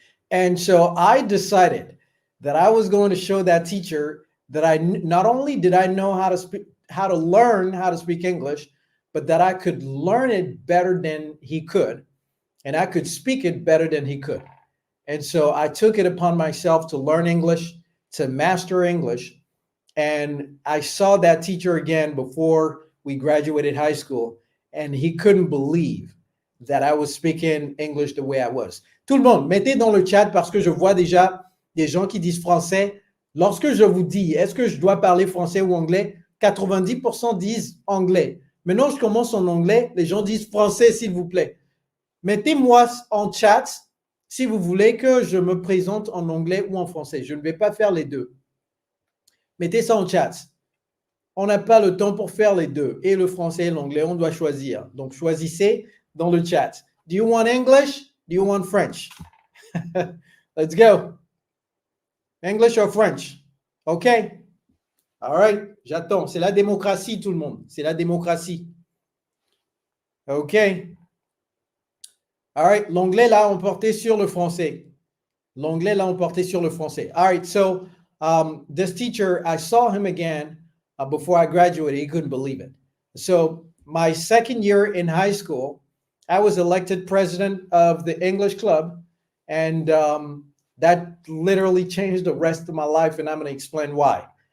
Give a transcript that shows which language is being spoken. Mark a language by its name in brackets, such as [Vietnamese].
[English] And so I decided that I was going to show that teacher that not only did I know how to learn how to speak English, but that I could learn it better than he could, and I could speak it better than he could. And so I took it upon myself to learn English, to master English. And I saw that teacher again before we graduated high school, and he couldn't believe that I was speaking English the way I was. [French] Tout le monde, mettez dans le chat parce que je vois déjà des gens qui disent français. Lorsque je vous dis, est-ce que je dois parler français ou anglais? 90% disent anglais. Maintenant, je commence en anglais. Les gens disent français, s'il vous plaît. Mettez-moi en chat si vous voulez que je me présente en anglais ou en français. Je ne vais pas faire les deux. Mettez ça en chat. On n'a pas le temps pour faire les deux, et le français et l'anglais, on doit choisir. Donc, choisissez dans le chat. [English] Do you want English? Do you want French? Let's go. English or French? Okay. All right. [French] J'attends. C'est la démocratie, tout le monde. C'est la démocratie. [English] Okay. All right. [French] L'anglais, là, on portait sur le français. L'anglais, là, on portait sur le français. [English] All right. So, this teacher, I saw him again before I graduated. He couldn't believe it. So my second year in high school, I was elected president of the English club, and that literally changed the rest of my life, and I'm going to explain why.